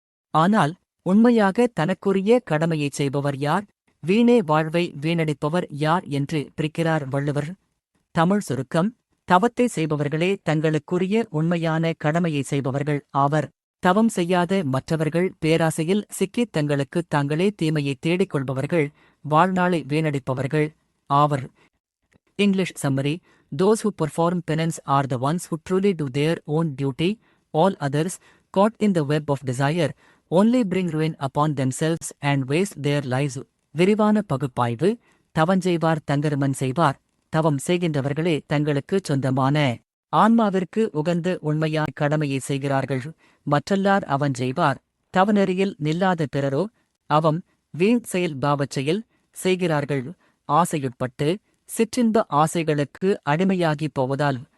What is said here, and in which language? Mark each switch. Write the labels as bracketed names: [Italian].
[Tamil] ஆனால் உண்மையாக தனக்குரிய கடமையைச் செய்பவர் யார், வீணே வாழ்வை வீணடிப்பவர் யார் என்று பிரிக்கிறார் வள்ளுவர். தமிழ் சுருக்கம். தவத்தை செய்பவர்களே தங்களுக்குரிய உண்மையான கடமையை செய்பவர்கள் ஆவர். தவம் செய்யாத மற்றவர்கள் பேராசையில் சிக்கித் தங்களுக்குத் தாங்களே தீமையை தேடிக் கொள்பவர்கள், வாழ்நாளை வீணடிப்பவர்கள் ஆவர். [English] English summary. Those who perform penance are the ones who truly do their own duty. All others, caught in the web of desire, only bring ruin upon themselves and waste their lives. [Tamil] விரிவான பகுப்பாய்வு. தவஞ்செய்வார் தங்கருமன் செய்வார். தவம் செய்கின்றவர்களே தங்களுக்குச் சொந்தமான ஆன்மாவிற்கு உகந்த உண்மையான கடமையை செய்கிறார்கள். மற்றல்லார் அவஞ்செய்வார். தவநெறியில் நில்லாத பிறரோ அவம், வீண் செயல் பாவச் செயல் செய்கிறார்கள். ஆசையுட்பட்டு சிற்றின்ப ஆசைகளுக்கு அடிமையாகிப் போவதால்.